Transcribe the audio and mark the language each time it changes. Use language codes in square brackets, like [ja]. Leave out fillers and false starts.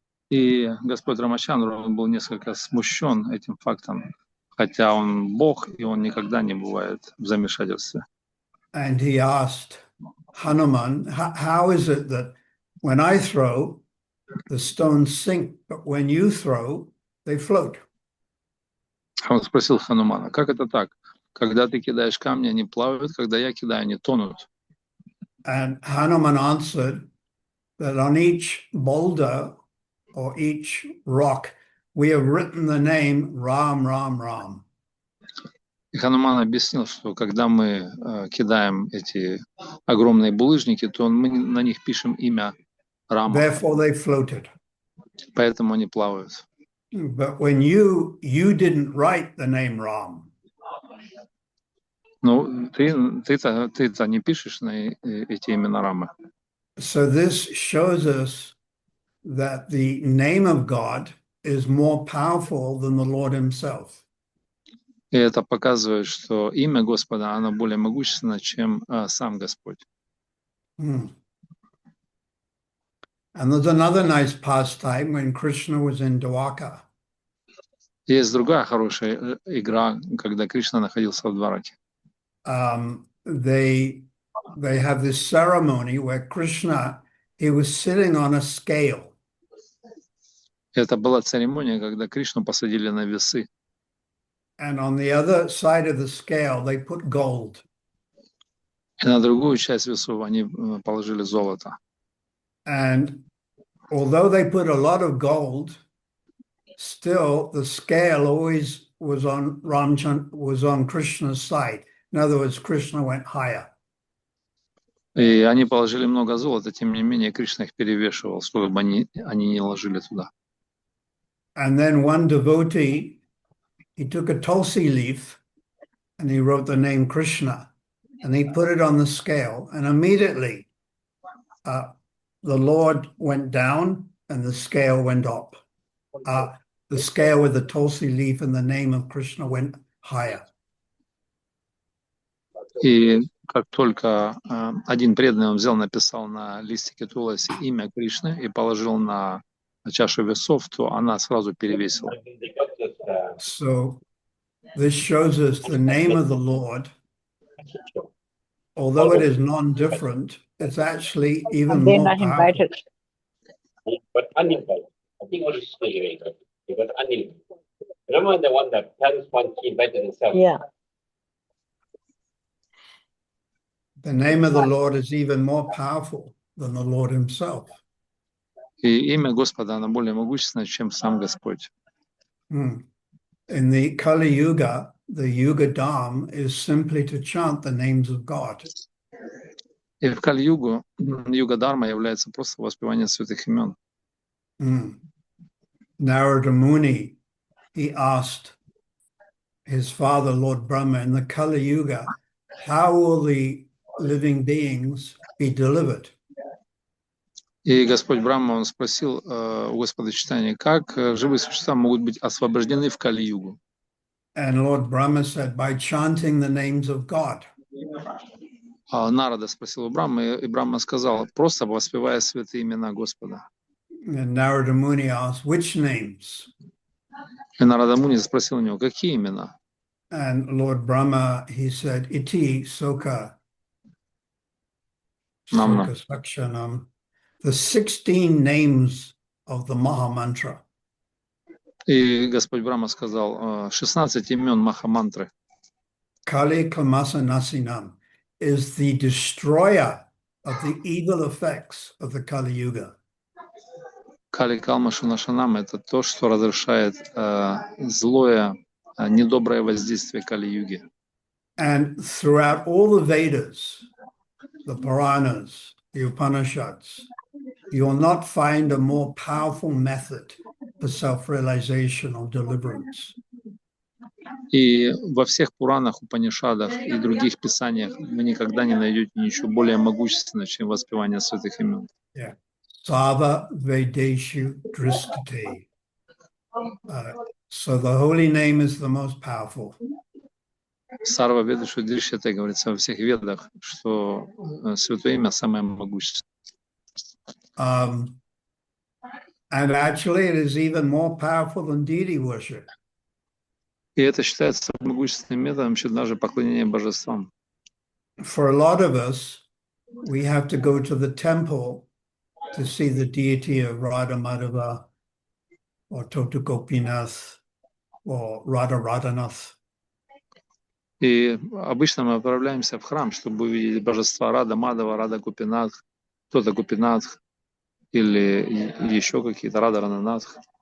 [ru] И Господь Рамачандра, он был несколько смущен этим фактом, хотя он Бог, и он никогда не бывает в замешательстве. [en] And he asked Hanuman, how is it that when I throw, the stones sink, but when you throw, they float? [ru] Он спросил Ханумана, как это так? Когда ты кидаешь камни, они плавают, когда я кидаю, они тонут. [en] And Hanuman answered that on each boulder or each rock, we have written the name Ram, Ram, Ram. [ru] И Хануман объяснил, что когда мы кидаем эти огромные булыжники, то мы на них пишем имя Рама. [en] Therefore they floated. [ru] Поэтому они плавают. [en] But when you didn't write the name Ram. [ru] Ну, ты-то не пишешь на эти имена Рамы. [en] So this shows us that the name of God is more powerful than the Lord himself. [ru] И это показывает, что имя Господа, оно более могущественно, чем сам Господь. [en] And there's another nice pastime when Krishna was in Dwarka. [ru] Есть другая хорошая игра, когда Кришна находился в Двараке. [en] They have this ceremony where Krishna, he was sitting on a scale. [ru] Это была церемония, когда Кришну посадили на весы. [en] And on the other side of the scale, they put gold. [ru] И на другую часть весов они положили золото. [en] And although they put a lot of gold, still the scale always was on Krishna's side. In other words, Krishna went higher. [ru] И они положили много золота, тем не менее Кришна их перевешивал, чтобы они не ложили туда. [en] And then one devotee, he took a tulsi leaf and he wrote the name Krishna and he put it on the scale, and immediately the Lord went down and the scale went up. The scale with the tulsi leaf and the name of Krishna went higher. [ru] И как только один преданный, он взял, написал на листике туласи имя Кришны и положил на чашу весов, то она сразу перевесила. [en] So this shows us the name of the Lord, although it is non-different, it's actually even They're more not powerful. invited. But uninvited. I think only invited. He got uninvited. Remember the one that tells one he invited himself. Yeah. The name of the Lord is even more powerful than the Lord himself. [ru] И имя Господа, оно более могущественное, чем сам Господь. [en] In the Kali Yuga, the Yuga Dham is simply to chant the names of God. [ru] И в Кали-югу Юга-дарма является просто воспевание святых имен. [en] Narada Muni, he asked his father, Lord Brahma, in the Kali Yuga, how will the living beings be delivered? [ru] И Господь Брахма, он спросил у Господа Читания, как живые существа могут быть освобождены в Кали-югу. [en] And Lord Brahma said, by chanting the names of God. [ru] Нарада спросил у Брахмы, и Брахма сказал, просто воспевая святые имена Господа. [en] And Narada Muni asked, which names? [ru] И Нарада Муни спросил у него, какие имена? [en] And Lord Brahma, he said, [sa] Iti Soka Namna. Sakshanam. [en] The 16 names of the Maha Mantra. [ru] И Господь Брахма сказал 16 имен Маха-мантры. [sa] Kali Kalmasa Nasinam [en] is the destroyer of the evil effects of the Kali Yuga. [sa] Кали Калма Шунашанам [ru] — это то, что разрушает злое, недоброе воздействие Кали-юги. [en] And throughout all the Vedas, the Puranas, the Upanishads, you will not find a more powerful method for self-realization or deliverance. [ru] И во всех Пуранах, Упанишадах и других писаниях вы никогда не найдете ничего более могущественного, чем воспевание святых имен. [en] Yeah. [sa] Sava Vedeshu Dristate. [en] So the holy name is the most powerful. [sa] Сарва Веда Шудишьяте [ru] говорится во всех ведах, что святое имя самое могущественное. [en] And actually it is even more powerful than deity worship. [ru] И это считается могущественным методом, чем даже поклонение божествам. [en] For a lot of us, we have to go to the temple to see the deity of Radha Madhava or Tota Gopinath or Radha Radhanath. [ru] И обычно мы отправляемся в храм, чтобы увидеть божества Рада Мадава, Рада Гопинатх, Tota Гопинатх или еще какие-то Рада Рананатх.